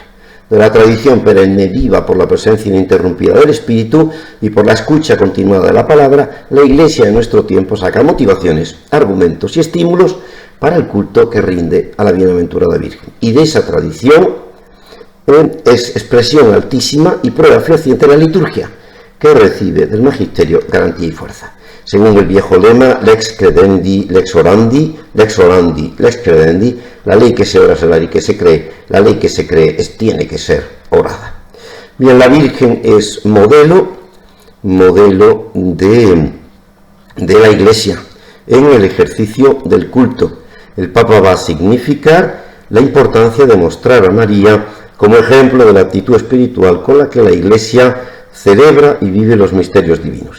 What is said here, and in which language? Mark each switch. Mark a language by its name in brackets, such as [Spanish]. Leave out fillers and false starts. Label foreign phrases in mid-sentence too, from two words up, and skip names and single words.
[Spanish] De la tradición perenne viva por la presencia ininterrumpida del Espíritu y por la escucha continuada de la palabra, la Iglesia de nuestro tiempo saca motivaciones, argumentos y estímulos para el culto que rinde a la bienaventurada Virgen. Y de esa tradición es expresión altísima y prueba fehaciente la liturgia, que recibe del magisterio garantía y fuerza. Según el viejo lema, [Latin] lex credendi, lex orandi, lex orandi, lex credendi, [Spanish] la ley que se ora es la ley que se cree, la ley que se cree tiene que ser orada. Bien, la Virgen es modelo de la Iglesia en el ejercicio del culto. El Papa va a significar la importancia de mostrar a María como ejemplo de la actitud espiritual con la que la Iglesia celebra y vive los misterios divinos.